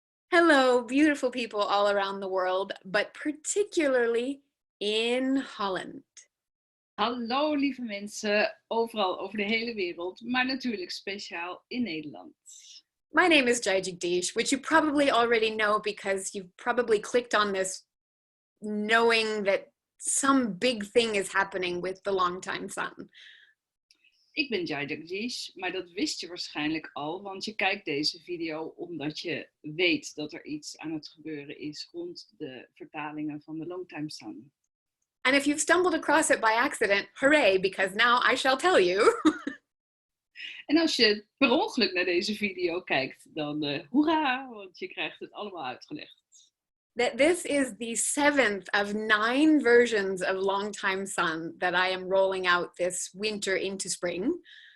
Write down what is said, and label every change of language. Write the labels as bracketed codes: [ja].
[en] Hello, beautiful people all around the world, but particularly in Holland. [nl] Hallo lieve mensen, overal over de hele wereld, maar natuurlijk speciaal in Nederland. [en] My name is Jai-Jagdeesh, which you probably already know because you've probably clicked on this knowing that some big thing is happening with the longtime sun. [nl] Ik ben Jai-Jagdeesh, maar dat wist je waarschijnlijk al, want je kijkt deze video omdat je weet dat er iets aan het gebeuren is rond de vertalingen van de Longtime Sun. [en] And if you've stumbled across it by accident, hooray, because now I shall tell you. [nl] En als je per ongeluk naar deze video kijkt, dan hoera, want je krijgt het allemaal uitgelegd. [en] That this is the 7th of 9 versions of Longtime Sun that I am rolling out this winter into spring.